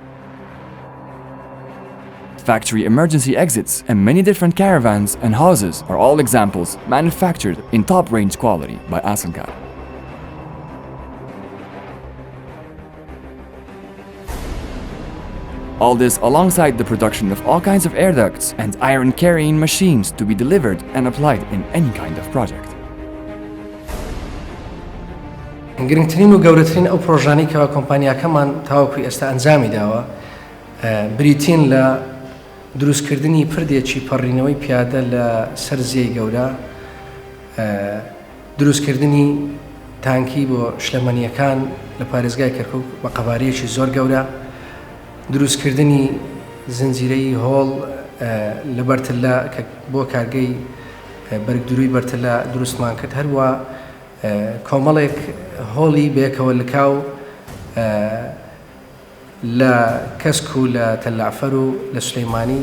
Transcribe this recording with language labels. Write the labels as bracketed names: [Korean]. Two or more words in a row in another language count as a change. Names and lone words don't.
[English] factory emergency exits, and many different caravans and houses are all examples manufactured in top-range quality by Asnkar. All this alongside the production of all kinds of air ducts and iron carrying machines to be delivered and applied in any kind of project. [Central Kurdish] گرنگترین و گەورەترین ئەو پرۆژانەی کەوا کۆمپانیاکەمان تاوەکوی ئێستا ئەنجامی داوە بریتین لە دروستکردنی پردێکی پەڕینەوەی پیادە لە سەر زێی گەورە، دروستکردنی تانکی بۆ شلەمەنیەکان لە پارێزگای کەرکووک بە قەبارەیەکی زۆر گەورە، دروستکردنی زنجیرەی هۆڵ لە بەرتەلە کە بۆ کارگەی بەرگدرووی بەرتەلە دروستمان کرد، هەروە کۆمەڵێک هۆڵی بەیەکەوە لەکاو لە کەسک و لە تەلعفەر و لە سولەیمانی.